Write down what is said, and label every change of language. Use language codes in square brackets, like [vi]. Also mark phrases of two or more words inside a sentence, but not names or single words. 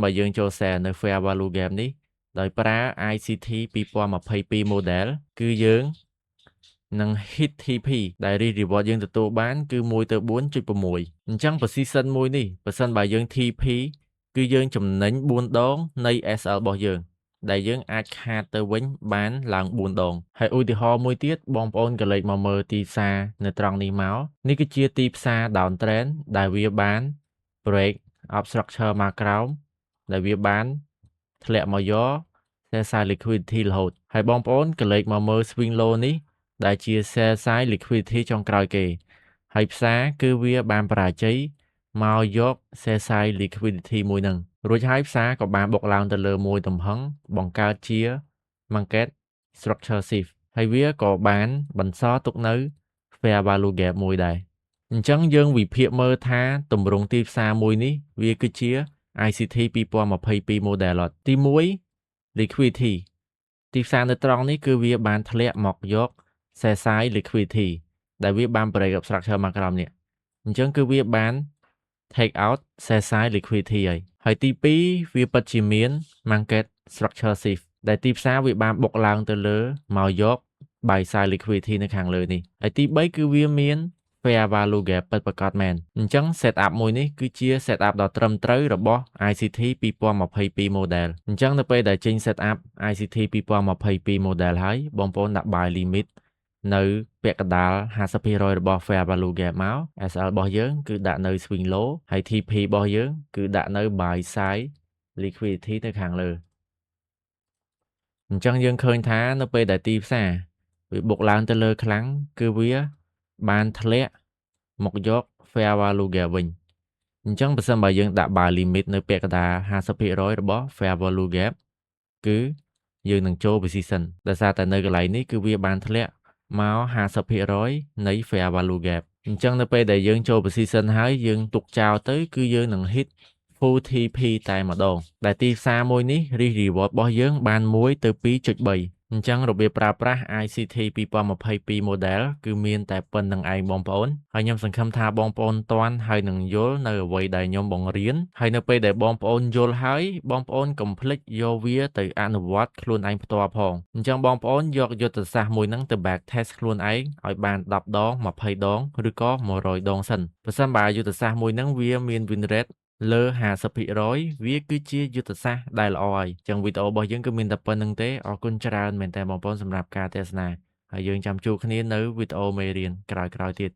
[km] បើយើងចូល sell នៅ [en] fair value gap [km] នេះដោយប្រើ ICT 2022 model គឺយើងនឹង [en] hit TP [km] ដែល reward យើងទទួលបានគឺ1ទៅ 4.6 អញ្ចឹង position មួយនេះបើសិនបើយើង TP គឺយើងចំណេញ4ដងនៃ SL របស់ យើងដែលយើងអាចខាតទៅវិញបានឡើង4ដងហើយឧទាហរណ៍មួយទៀតបងប្អូនកលេចមកមើលទីផ្សារនៅត្រង់នេះមកនេះគឺជាទីផ្សារ [en] down trend [km] ដែលវាបាន [en] break up structure [km] មកក្រោមដែលវាបានធ្លាក់មកយក [en] sell side liquidity [km] រហូតហើយបងប្អូនកលេច មកមើល [en] swing low [km] នេះដែលជា [en] sell side liquidity [km] ចុងក្រោយគេហើយផ្សារគឺវាបានបរាជ័យមកយក [en] sell side liquidity [km] មួយហ្នឹងរួចហើយផ្សារក៏បានបុកឡើងទៅលើមួយទំហឹងបង្កើតជា [en] market structure shift [km] ហើយវាក៏បានបន្សល់ទុកនៅ [en] fair value gap [km] មួយដែរអញ្ចឹងយើងវិភាគមើលថាទម្រង់ទីផ្សារមួយនេះវាគឺជា ICT 2022 model ទី 1 liquidity ទីផ្សារនៅត្រង់នេះគឺវាបានធ្លាក់មកយក [en] sell side liquidity [km] ដែលវាបាន [en] break up structure [km] មកក្រោមនេះអញ្ចឹងគឺវាបាន [en] take out sell side liquidity [km] ហើយទី2វាពិតជាមាន [en] market structure shift [km] ដែលទីផ្សារវាបាន បុកឡើងទៅលើមកយក [en] buy side liquidity [km] នៅខាងលើនេះហើយទី3គឺវាមាន [en] fair value gap [km] ពិតប្រាកដមែនអញ្ចឹង setup មួយនេះគឺជា setup ដ៏ត្រឹម ត្រូវរបស់ ICT 2022 model អញ្ចឹងនៅពេលដែលចេញ setup ICT 2022 model ហើយបងប្អូនដាក់ [en] buy limit [km] នៅពាក់កណ្ដាល 50% របស់ [en] fair value [km] gap មក SL របស់យើងគឺដាក់នៅ [en] swing low [km] ហើយ TP របស់យើងគឺដាក់នៅ [en] buy side liquidity [km] នៅខាងលើអញ្ចឹងយើងឃើញថានៅពេលដែលទីផ្សារវាបុកឡើងទៅលើខ្លាំងគឺវាបានធ្លាក់មកយក [en] fair value gap [km] វិញអញ្ចឹងបើសិនបើយើងដាក់ [en] buy limit [km] នៅពាក់កណ្ដាល 50% របស់ [en] fair value gap [km] គឺយើងនឹងចូល position ដោយសារតែនៅកន្លែងនេះគឺវាបានធ្លាក់មក 50% នៃ [en] fair value gap [km] អញ្ចឹងនៅពេលដែលយើងចូល position ហើយយើងទុកចោលទៅគឺយើងនឹង [en] hit full TP [km] តែម្ដងដែលទីផ្សារមួយនេះ [en] risk reward [km] របស់យើងបាន1ទៅ 2.3 អញ្ចឹងរបៀបប្រើប្រាស់ ICT 2022 Model គឺមានតែប៉ុណ្្នឹងឯងបងប្អូនហើយខ្ញុំសង្ឃឹមថាបងប្អូនទាន់ហើយនឹងយល់នៅអ្វីដែលខ្ញុំ បង្រៀនហើយនៅពេលដែលបងប្អូនយល់ហើយបងប្អូនកុំភ្លេចយកវាទៅអនុវត្តខ្លួនឯងផ្ទាល់ផងអញ្ចឹងបងប្អូនយកយុទ្ធសាស្ត្រមួយហ្នឹងទៅ [en] back test [km] ខ្លួនឯងឲ្យបាន10ដង20ដងឬក៏100ដងសិនប្រសិនបើយុទ្ធសាស្ត្រមួយហ្នឹងវាមាន [en] win rate [km] លើ50%វាគឺជាយុទ្ធសាស្ត្រដែលល្អហើយអញ្ចឹងវីដេអូរបស់យើងគឺមានតែប៉ុណ្្នឹងទេអរគុណច្រើនមែនតើបងប្អូនសម្រាប់ការទស្សនាហើយយើងចាំជួបគ្នានៅវីដេអូមេរៀនក្រោយៗទៀត